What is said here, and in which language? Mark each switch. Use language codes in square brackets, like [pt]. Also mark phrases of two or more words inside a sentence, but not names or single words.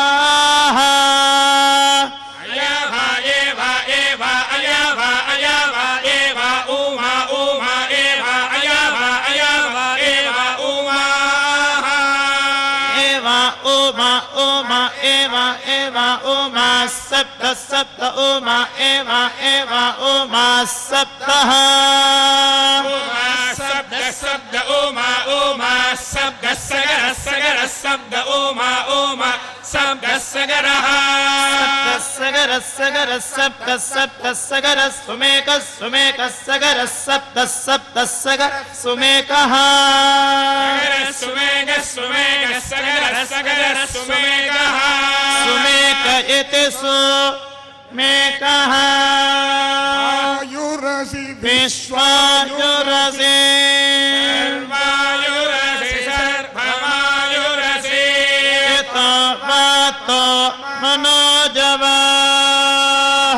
[sa] अयव एव एव अयव अयव एव उमा उमा एव अयव अयव एव उमा एव उमा उमा एव एव उमा शब्द शब्द उमा एव एव उमा शब्द शब्द उमा उमा शब्द सगर सगर शब्द उमा उमा शब्द सगरः सगर सगर शब्द शब्द सगर सुमेक सुमेक सगर शब्द शब्द सगर सुमेकः सुमेक सुमेक सगर सगर सुमेकः सुमेक इति सुमेकः विश्वायुरसि सर्वायुरसि सर्वमायुरसि इतो वातो मनोजवाः